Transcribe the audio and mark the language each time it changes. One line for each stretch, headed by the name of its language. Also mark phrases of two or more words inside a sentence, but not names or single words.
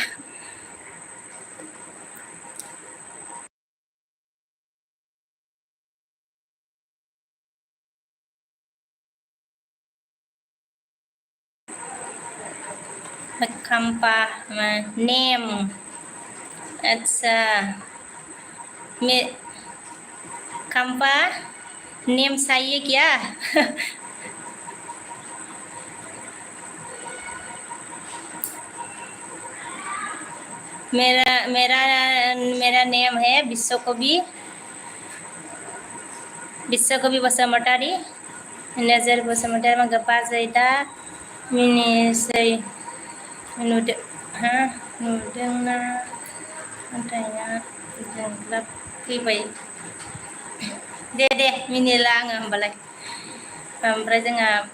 Hindi: Kampa name अच्छा मैं Kampa name चाहिए क्या मेरा नेम है
Bodo: विश्वकवि बसुमतारी नोजोर बसुमतारी मा बाजै दा मिनिसै नुदोंना खन्थाइया जोंख्लाब फैबाय दे मिनिला आङो होमबालाय ओमफ्राय जोंहा